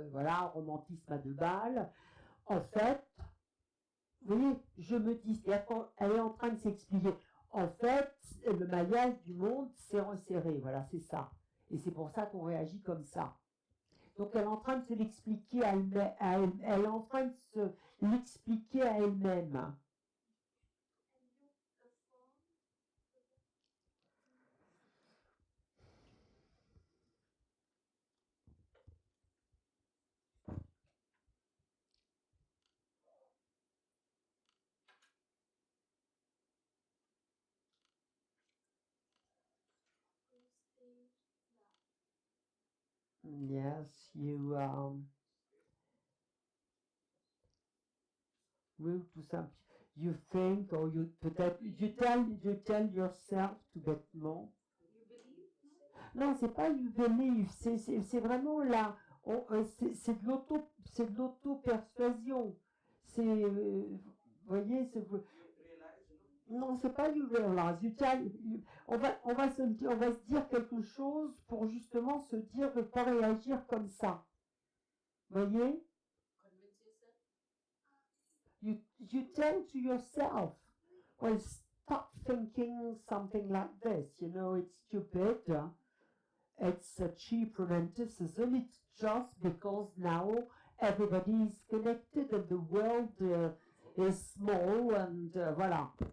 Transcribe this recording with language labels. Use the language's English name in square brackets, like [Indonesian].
[French] Voilà, romantisme à deux balles. En fait, vous voyez, je me dis, c'est-à-dire qu'elle est en train de s'expliquer. En fait, le maillage du monde s'est resserré, voilà, c'est ça. Et c'est pour ça qu'on réagit comme ça. Donc elle est en train de se l'expliquer à elle-même, elle est en train de se l'expliquer à elle-même. [English] And you affirm to state that. Yes, [French] oui, tout simple. [English] You think, or [French] peut-être, [English] you tell yourself [French] tout bêtement. [English] You believe? [French] Non, c'est pas [English] you believe, [French] c'est vraiment là, c'est de l'auto-persuasion. C'est, vous voyez, non, c'est pas [English] you realize. [French] On va se dire quelque chose pour justement se dire de ne pas réagir comme ça. Vous voyez? [English] Convince yourself. You tell to yourself, well, stop thinking something like this. It's stupid. It's a cheap romanticism. It's just because now everybody is connected and the world is small and voilà.